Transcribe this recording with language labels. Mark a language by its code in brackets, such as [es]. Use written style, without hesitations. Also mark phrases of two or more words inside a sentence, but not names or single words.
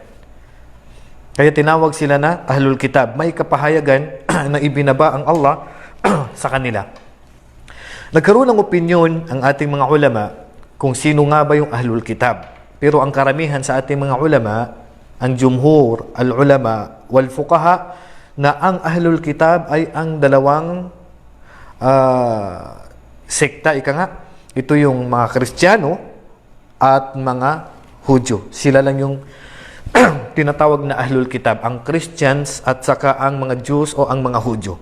[tl] Kaya tinawag sila na [ar] أهل الكتاب. [tl] May kapahayagan na ibinaba ang Allah sa kanila. Nagkaroon ng opinyon ang ating mga ulama kung sino nga ba yung [ar] أهل الكتاب. [tl] Pero ang karamihan sa ating mga ulama, ang [ar] جمهور العلماء والفقهاء, [tl] na ang [ar] أهل الكتاب [tl] ay ang dalawang sekta, ika nga. Ito yung mga Kristiyano at mga Hudyo. Sila lang yung tinatawag na [ar] أهل الكتاب, [tl] ang Christians at saka ang mga Jews o ang mga Hudyo.